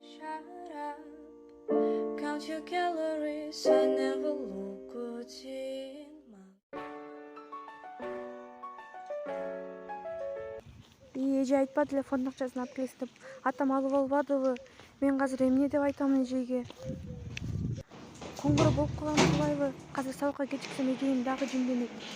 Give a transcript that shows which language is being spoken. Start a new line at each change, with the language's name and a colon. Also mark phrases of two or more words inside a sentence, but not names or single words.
English: Count your calories, I never look good in my.
Kyrgyz: Эже айтпады эле фондун акчасын алып келесиз деп. Атам алып албадыбы? Мен азыр эмне деп айтам эжеге? Коңгуроо болуп калган болбойбу? Азыр сабакка кечиксем эжем дагы жиңденет.